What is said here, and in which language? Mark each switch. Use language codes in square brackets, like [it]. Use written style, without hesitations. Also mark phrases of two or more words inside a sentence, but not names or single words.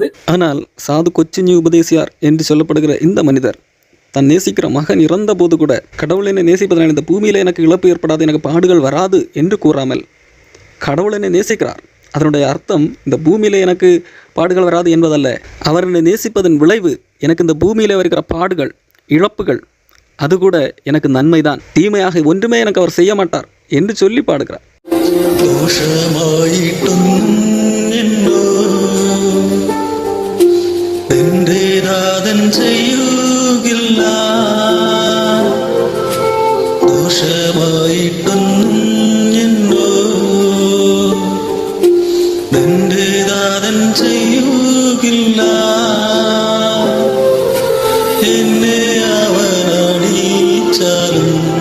[ta] ஆனால் சாது கொச்சின் உபதேசியார் என்று சொல்லப்படுகிற இந்த மனிதர் தன் நேசிக்கிற மகன் இறந்த போது கூட கடவுள் என்னை நேசிப்பதனால் இந்த பூமியில எனக்கு இழப்பு ஏற்படாது, எனக்கு பாடுகள் வராது என்று கூறாமல் கடவுள் என்னை நேசிக்கிறார், அதனுடைய அர்த்தம் இந்த பூமியில எனக்கு பாடுகள் வராது என்பதல்ல, அவர் என்னை நேசிப்பதன் விளைவு எனக்கு இந்த பூமியில வருகிற பாடுகள் இழப்புகள் அது கூட எனக்கு நன்மைதான், தீமையாக ஒன்றுமே எனக்கு அவர் செய்ய மாட்டார் என்று சொல்லி பாடுகிறார். [ml] ദോഷമായിട്ടും എന്നോ എന്റേതാതൻ ചെയ്യുകില്ല, ദോഷമായിട്ടും എന്നോ എന്റേതാതൻ ചെയ്യുകില്ല, എന്നെ അവനടിച്ചാലും